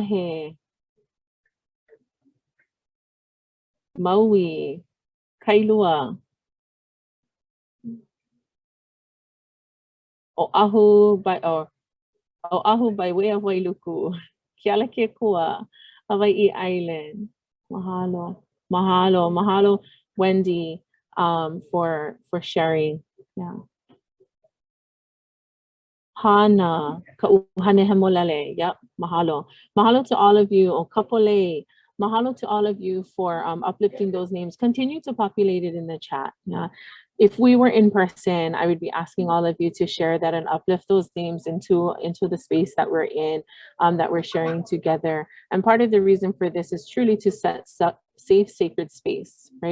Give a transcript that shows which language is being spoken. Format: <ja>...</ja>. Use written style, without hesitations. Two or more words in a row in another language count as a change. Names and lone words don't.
<en>Wailuku, Kaʻanohi, Maui, Kailua, Oʻahu by way of Wailuku, Kealakekua, Hawaii Island.</en> <haw>Mahalo, mahalo, mahalo,</haw> <en>Wendy, for sharing. Yeah. Hana, Ka'uhanehemolele. Yep, mahalo. Mahalo to all of you. O Kapolei. Mahalo to all of you for uplifting those names. Continue to populate it in the chat. Yeah. If we were in person, I would be asking all of you to share that and uplift those names into the space that we're in, that we're sharing together. And part of the reason for this is truly to set safe, sacred space, right?</en>